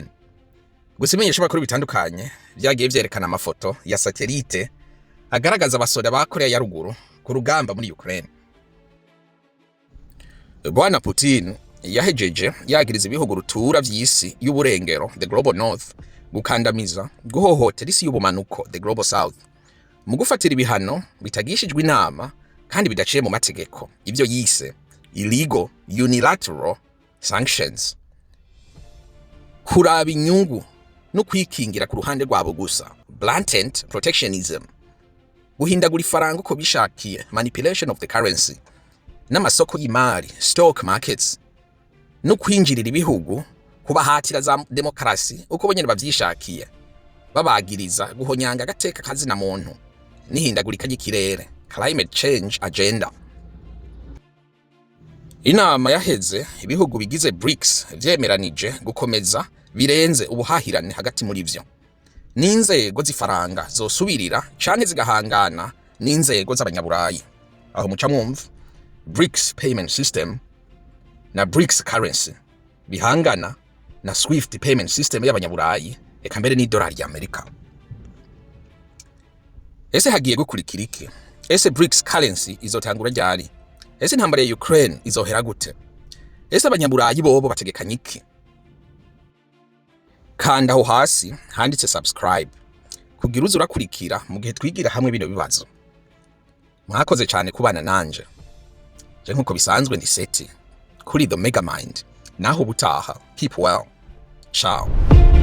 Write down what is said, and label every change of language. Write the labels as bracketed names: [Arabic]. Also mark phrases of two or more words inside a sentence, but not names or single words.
[Rundi] Gusa imenyesha bakuru bitandukanye byagiye vyerekana amafoto ya satellite agaragaza abasoda ba Korea ya ruguru ku rugamba muri Ukraine. Bwana Putin yahejeje yagiriza ibihugu rutura vy'isi yuburengero, [English] the global north, [Rundi] gukandamiza, guhohotera isi y'ubumanuko, [English] the global south, [Rundi] mu gufatira ibihano bitagishijwe inama kandi bidaciye mu mategeko, ibyo yise [English] illegal unilateral sanctions. [Rundi] Kuraba inyungu no kwikingira ku ruhande rwabo gusa, [English] blatant protectionism, [Rundi] guhindagura ifaranga uko bishakiye, [English] manipulation of the currency [Rundi] n'amasoko y'imari, [English] stock markets, [Rundi] no kwinjirira ibihugu kubahatira za demokrasi uko bonyene bavyishakiye, babagiriza guhonyanga agateka kazina muntu n'ihindagurika ry'ikirere, [English] climate change agenda. [Rundi] Inama yaheze ibihugu bigize BRICS vyemeranije gukomeza birenze ubuhahirane hagati muri vyo. N'inzego z'ifaranga zosubirira canke zigahangana n'inzego z'abanyaburayi. Aho muca mwumva BRICS [English] payment system [Rundi] na BRICS currency bihangana na Swift [English] payment system [Rundi] y'abanyaburayi, eka mbere n'idolari y'Amerika. Ese hagiye gukurikira iki? Ese BRICS currency izotangura ryari? Ese intambara ya Ukraine izohera gute? Ese abanyaburayi bobo bategekanya iki? Kanda aho hasi handitse subscribe kugira uze urakurikira mu gihe twigira hamwe bino bibazo. Mwakoze cyane kubana nanje. Je nkuko bisanzwe ndi Seti kuri the Mega Mind. Naho butaha. [English] Keep well. Ciao.